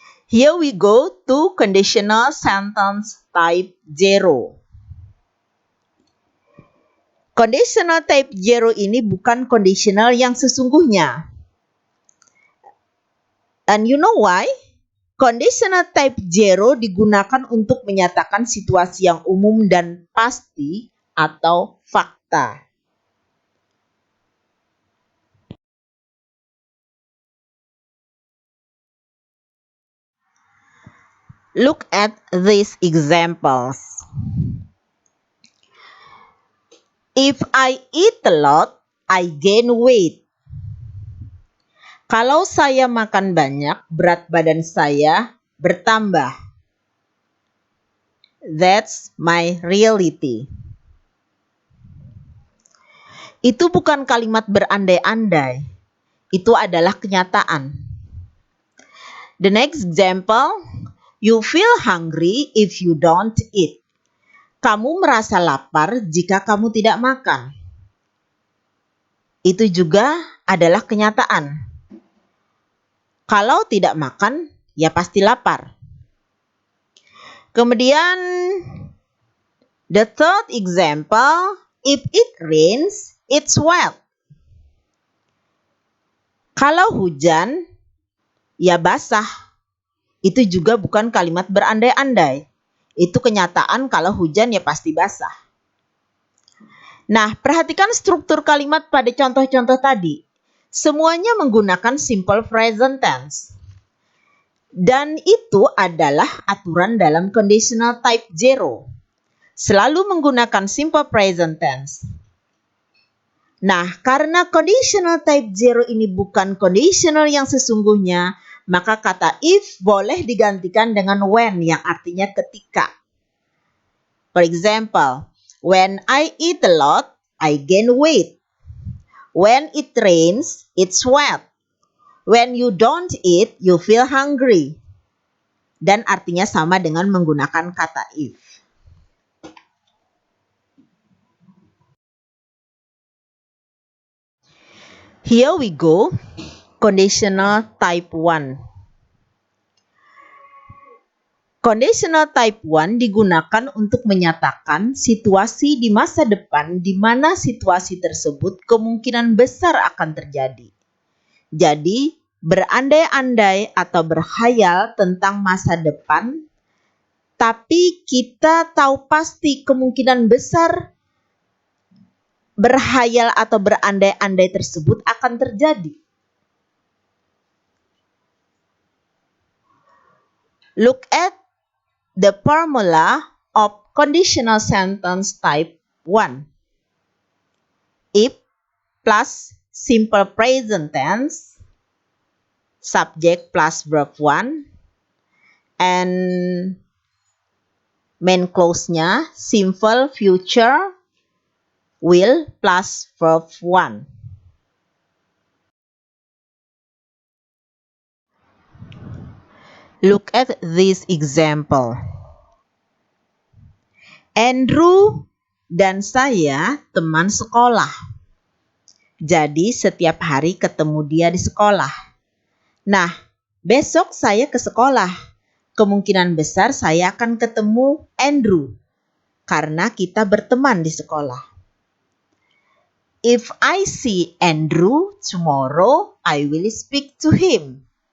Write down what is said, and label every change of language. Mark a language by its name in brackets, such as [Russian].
[English] Here we go to conditional sentence type 0. [Indonesian] Conditional type 0 ini bukan conditional yang sesungguhnya. [English] And you know why? [Indonesian] Conditional type 0 digunakan untuk menyatakan situasi yang umum dan pasti atau fakta. [English] Look at these examples. If I eat a lot, I gain weight. [Indonesian] Kalau saya makan banyak, berat badan saya bertambah. [English] That's my reality. [Indonesian] Itu bukan kalimat berandai-andai. Itu adalah kenyataan. [English] The next example, you feel hungry if you don't eat. [Indonesian] Kamu merasa lapar jika kamu tidak makan. Itu juga adalah kenyataan. Kalau tidak makan, ya pasti lapar. Kemudian, [English] the third example, if it rains, it's wet. [Indonesian] Kalau hujan, ya basah. Itu juga bukan kalimat berandai-andai. Itu kenyataan kalau hujan ya pasti basah. Nah, perhatikan struktur kalimat pada contoh-contoh tadi. Semuanya menggunakan simple present tense. Dan itu adalah aturan dalam conditional type 0. Selalu menggunakan simple present tense. Nah, karena conditional type 0 ini bukan conditional yang sesungguhnya, maka kata if boleh digantikan dengan when yang artinya ketika. [English] For example, when I eat a lot, I gain weight. When it rains, it's wet. When you don't eat, you feel hungry. [Indonesian] Dan artinya sama dengan menggunakan kata if. [English] Here we go, conditional type 1. [Indonesian] Conditional type 1 digunakan untuk menyatakan situasi di masa depan di mana situasi tersebut kemungkinan besar akan terjadi. Jadi, berandai-andai atau berkhayal tentang masa depan, tapi kita tahu pasti kemungkinan besar berkhayal atau berandai-andai tersebut akan terjadi. [English] Look at the formula of conditional sentence type 1. If plus simple present tense, subject plus verb 1, and main clause-nya simple future will plus verb 1. Look at this example. [Indonesian] Andrew dan saya teman sekolah. Jadi setiap hari ketemu dia di sekolah. Nah, besok saya ke sekolah. Kemungkinan besar saya akan ketemu Andrew karena kita berteman di sekolah. [English] If I see Andrew tomorrow, I will speak to him.